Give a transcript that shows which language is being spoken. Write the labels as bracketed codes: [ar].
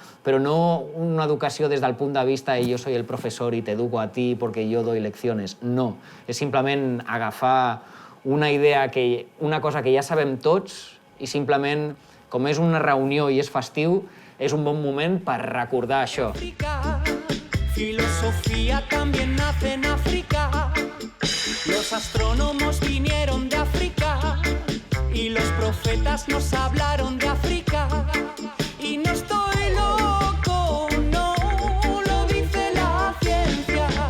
[ca] Però no una educació des del punt de vista de [es] yo soy el profesor y te educo a ti porque yo doy lecciones. No. [ca] És simplement agafar una idea, una cosa que ja sabem tots i simplement, com és una reunió i és festiu, és un bon moment per recordar això. [es] Filosofía también nace en África. Los astrónomos vinieron de África y los profetas nos hablaron de África. Y no estoy loco, no lo dice la ciencia.